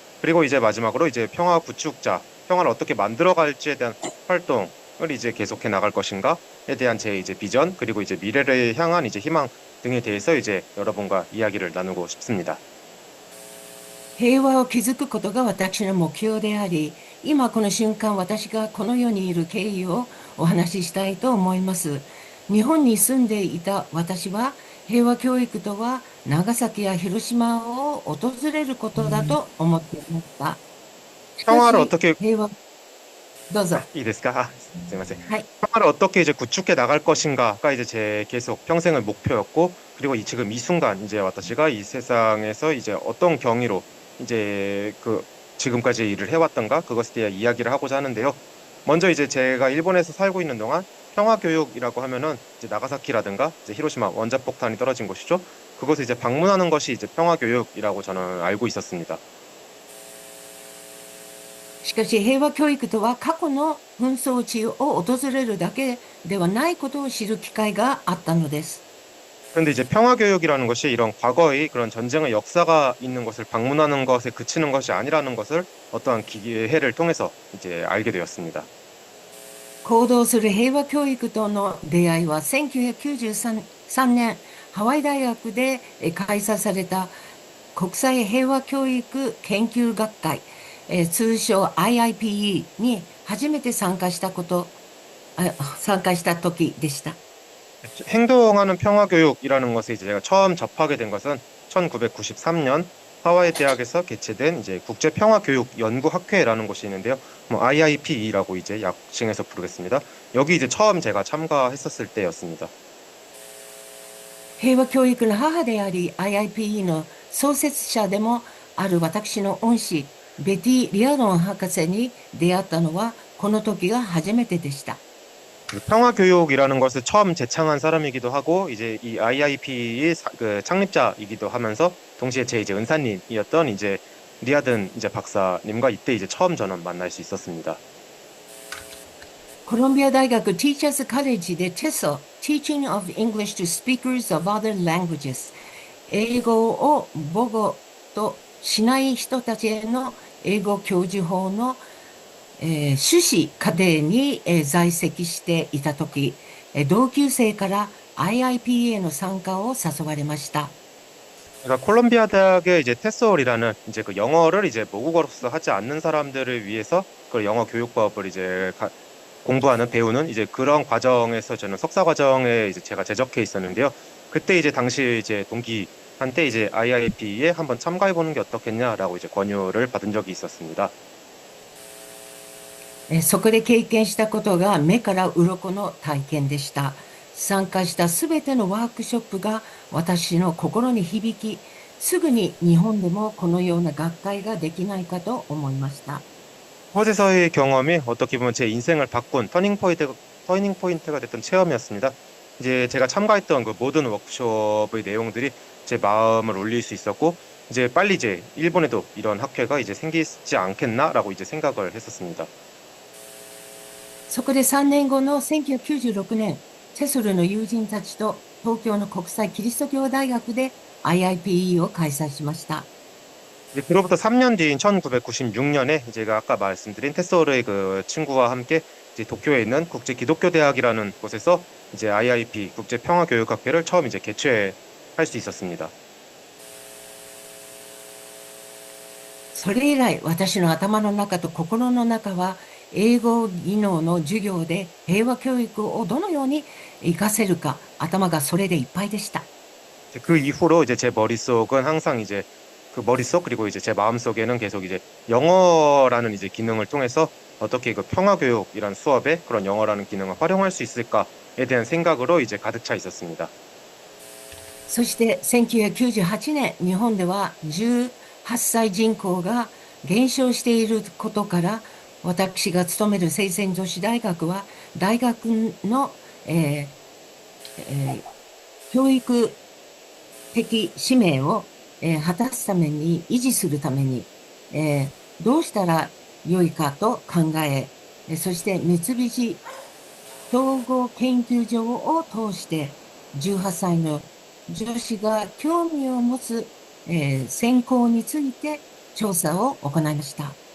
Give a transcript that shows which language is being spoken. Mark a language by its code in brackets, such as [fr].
[ko] 그리고 이제 마지막으로 이제 평화 구축자, 평화를 어떻게 만들어갈지에 대한 활동을 이제 계속해 나갈 것인가에 대한 제 이제 비전 그리고 이제 미래를 향한 이제 희망 등에 대해서 이제 여러분과 이야기를 나누고 싶습니다. [ja] 平和を築くことが私の目標であり、今この瞬間私がこの世にいる経緯をお話ししたいと思います。日本に住んでいた私は、平和教育とは長崎や広島を訪れることだと思っていました。しか [ko] 평화를 [ja] し [ko] 어떻게 [ja] 平和、どうぞ。いいですか?아, すいません. はい。 [ko] 평화를 어떻게 이제 구축해 나갈 것인가가 이제 제 계속 평생의 목표였고, 그리고 지금 이 순간 이제 [ja] 私が [ko] 이 세상에서 이제 어떤 경위로 이제 그 지금까지 일을 해왔던가 그것에 대한 이야기를 하고자 하는데요. 먼저 이제 제가 일본에서 살고 있는 동안 평화 교육이라고 하면은 이제 나가사키라든가 이제 히로시마 원자폭탄이 떨어진 곳이죠. 그곳에 이제 방문하는 것이 이제 평화 교육이라고 저는 알고 있었습니다. [ja] しかし平和教育とは過去の紛争地を訪れるだけではないことを知る機会があったのです。 [ko] 그런데 이제 평화 교육이라는 것이 이런 과거의 그런 전쟁의 역사가 있는 것을 방문하는 것에 그치는 것이 아니라는 것을 어떠한 기회를 통해서 이제 알게 되었습니다. [ja] 行動する平和教育との出会いは1993年ハワイ大学で開催された国際平和教育研究学会、通称 IIPE に初めて参加した時でした。 [ko] 행동하는 평화교육이라는 것에 이제 제가 처음 접하게 된 것은 1993년 하와이 대학에서 개최된 이제 국제평화교육연구학회라는 곳이 있는데요. 뭐 IIPE라고 이제 약칭해서 부르겠습니다. 여기 이제 처음 제가 참가했었을 때였습니다. [ja] 平和教育の母であり IIPE の創設者でもある私の恩師ベティ・リアドン博士に出会ったのはこの時が初めてでした。 [ko] 평화교육이라는 것을 처음 제창한 사람이기도 하고 이제 이 IIP의 그 창립자이기도 하면서 동시에 제 이제 은사님이었던 이제 리아든 이제 박사님과 이때 이제 처음 저는 만날 수 있었습니다. [ja] コロンビア大学 Teachers College で TESO Teaching of English to Speakers of Other Languages 英語を母語としない人たちへの英語教授法の修士課程に在籍していた時、同級生から IIPA の参加を誘われました。 [ko] 그러니까 콜롬비아 대학의 이제 테솔이라는 이제 그 영어를 이제 모국어로서 하지 않는 사람들을 위해서 그 영어 교육법을 이제 공부하는 배우는 이제 그런 과정에서 저는 석사 과정에 이제 제가 제적해 있었는데요. 그때 이제 당시 이제 동기한테 이제 IIP에 한번 참가해 보는 게 어떻겠냐라고 이제 권유를 받은 적이 있었습니다. [ja] そこで経験したことが目から鱗の体験でした。参加したすべてのワークショップが私の心に響き、すぐに日本でもこのような学会ができないかと思いました。 [ko] 호주에서의 경험이 어떻게 보면 제 인생을 바꾼 터닝 포인트가 됐던 체험이었습니다. 이제 제가 참가했던 그 모든 워크숍의 내용들이 제 마음을 울릴 수 있었고, 이제 빨리 이제 일본에도 이런 학회가 이제 생기지 않겠나라고 이제 생각을 했었습니다. [ja] そこで3年後の1996年、セソルの友人たちと東京の国際キリスト教大学で IIPE を開催しました。 [ko] 이제 그로부터 3년 뒤인 1996년에 제가 아까 말씀드린 테소르의 그 친구와 함께 이제 도쿄에 있는 국제 기독교 대학이라는 곳에서 이제 IIP 국제 평화 교육학회를 처음 이제 개최할 수 있었습니다. [ja] それ以来、私の頭の中と心の中は英語技能の授業で平和教育をどのように活かせるか、頭がそれでいっぱいでした。 [ko] 그 이후로 이제 제 머릿속은 항상 이제 그 머릿속 그리고 이제 제 마음속에는 계속 이제 영어라는 이제 기능을 통해서 어떻게 그 평화교육이란 수업에 그런 영어라는 기능을 활용할 수 있을까에 대한 생각으로 이제 가득 차 있었습니다. [ja] そして1998年、日本では18歳人口が減少していることから、私が勤める清泉女子大学は、大学の、教育的使命を、果たすために、維持するために、どうしたら良いかと考え、そして三菱総合研究所を通して、18歳の女子が興味を持つ、専攻について調査を行いました。